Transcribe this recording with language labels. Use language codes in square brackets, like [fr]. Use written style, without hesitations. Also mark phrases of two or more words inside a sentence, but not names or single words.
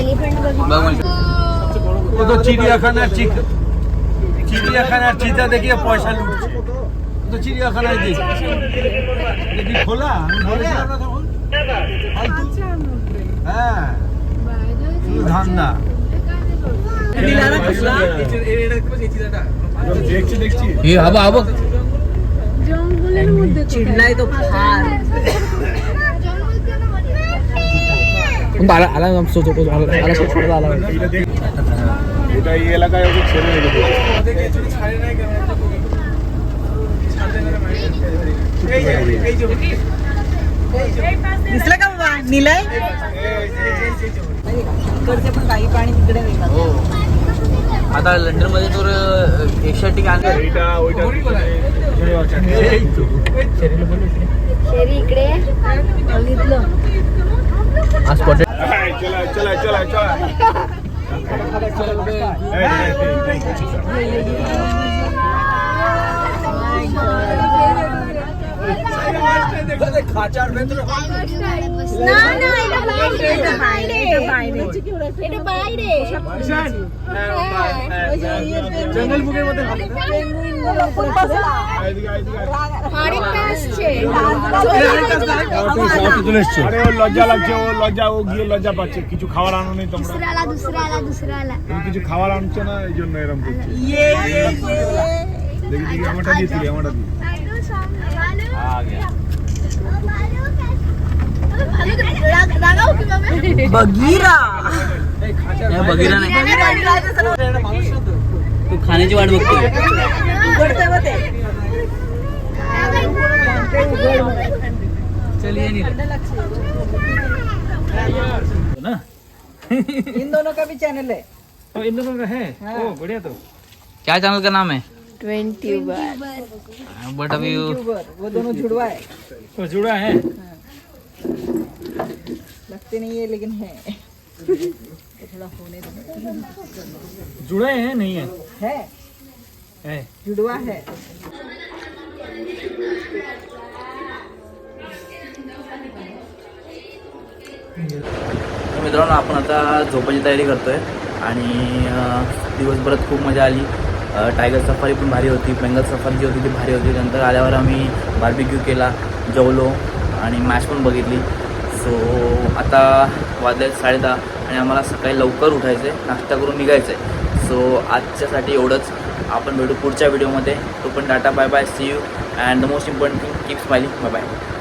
[mr] एलिफंट बघितलं. [bn] ও তো চিড়িয়াখানার চিড়িয়াখানার চিতা দেখিয়ে পয়সা লুটছে. ও তো চিড়িয়াখানায় দেখি খোলা আমি বলেছিলাম না তখন ফালতু. হ্যাঁ শুধু ধান্দা দেখছি দেখছি. [mr] हे हा बघ हा बघ. चिडलाय तो फार. आला आला आला. [bn] এটা এই এলাকায় ওকে ছেড়ে রেখে [mr] दिसलं का बाबा निलय इकडचे पण काही पाणी तिकडे मिळतात. हो आता लंडन मध्ये तर एकशे ठिकाण [bn] এইটা ওইটা [mr] शेरी इकडे बघितलं. स्पॉटेड. [bn] চলা চলা চলা চলা খাঁচার ভেতরে না না এটা বাইরে. এটা বাইরে. এটা বাইরে. জঙ্গল বুকের মধ্যে আরেকটা আসছে. আরে ও লজ্জা লাগছে. ও লজ্জা ও গিয়ে লজ্জা পাচ্ছে. কিছু খাবার আনো নেই তোমরা. [mr] दुसरा आला. [bn] তুমি কিছু খাবার আনছো না এই জন্য এরকম করছে. দেখি দেখি আমারটা দিয়ে দিই আমারটা দিয়ে. [mr] बगीरा बघिरा नाही. तू खाण्याची वाट बघतोय. उघडते मग ते. [hi] चलिए इन दोनों का भी चैनल है. इन लोगों का है. ओ बढ़िया तो. क्या चैनल का नाम है? 20 बट अभी यूट्यूबर वो दोनों जुड़वा है. वो जुड़ा है. लगते नहीं है लेकिन है. तो थोड़ा होने दो. जुड़े हैं नहीं है. है जुड़वा है. [mr] मित्रांनो आपण आता झोपायची तयारी करतोय आणि दिवसभरात खूप मजा आली. [en] tiger safari [mr] पण भारी होती. बेंगल सफारी जी होती ती भारी होती. नंतर आल्यावर आम्ही बार्बिक्यू केला, जेवलो आणि मॅच पण बघितली. सो आता वाजले 10:30 आणि आम्हाला सकाळी लवकर उठायचं आहे, नाश्ता करून निघायचं आहे. सो आजच्यासाठी एवढंच. आपण भेटू पुढच्या व्हिडिओमध्ये. तो पण टाटा, [en] Bye bye, see you and the most important thing, keep smiling. Bye bye.